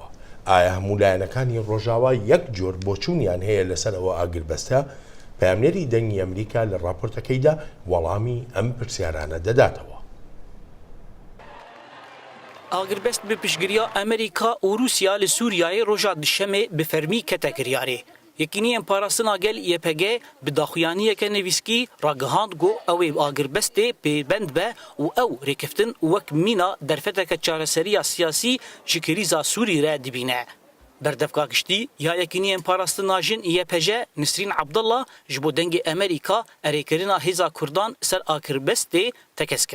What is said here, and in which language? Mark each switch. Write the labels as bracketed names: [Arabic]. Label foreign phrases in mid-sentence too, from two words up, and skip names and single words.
[Central Kurdish] ئایا هەموو لایەنەکانی ڕۆژاوا یەک جۆر بۆچوونیان هەیە لەسەر ئەوە ئاگربەستە؟ پامنێری دەنگی ئەمریکا لە راپۆرتەکەیدا وەڵامی ئەم پرسیارانە دەداتەوە. ئاگربەست بە پشتگیریە ئەمریکا و رووسیا لە سووریایê [Kurdish] roja dişemê bi fermî kete kiryarê. Yekîniyên parastina gel YPG bi daxuyaniyeke nivîskî ragihand got ew ê agirbestê pêbend be û ew rêkeftin wek mîna derfeteke çareseriya siyasî ji krîza Sûrî re dibîne. Berdevka giştî ya yekîniyên parastina jin YPG Nisrîn Abdullah ji bo dengê Amerîka erêkirina hêza Kurdan ser agirbestê tekez kir.